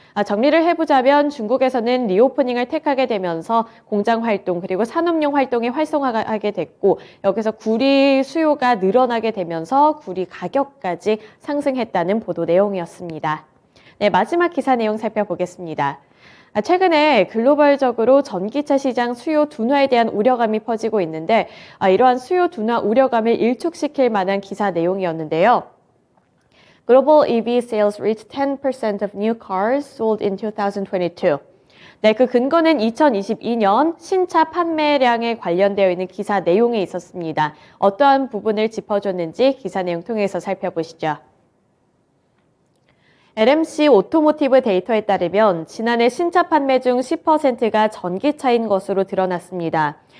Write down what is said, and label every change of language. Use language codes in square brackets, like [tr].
[ko] 정리를 해보자면 중국에서는 리오프닝을 택하게 되면서 공장 활동 그리고 산업용 활동이 활성화하게 됐고 여기서 구리 수요가 늘어나게 되면서 구리 가격까지 상승했다는 보도 내용이었습니다. 네, 마지막 기사 내용 살펴보겠습니다. 최근에 글로벌적으로 전기차 시장 수요 둔화에 대한 우려감이 퍼지고 있는데 이러한 수요 둔화 우려감을 일축시킬 만한 기사 내용이었는데요. [en] Global EV sales reached 10% of new cars sold in 2022. [ko] 네, 그 근거는 2022년 신차 판매량에 관련되어 있는 기사 내용에 있었습니다. 어떠한 부분을 짚어줬는지 기사 내용 통해서 살펴보시죠. LMC 오토모티브 데이터에 따르면 지난해 신차 판매 중 10%가 전기차인 것으로 드러났습니다.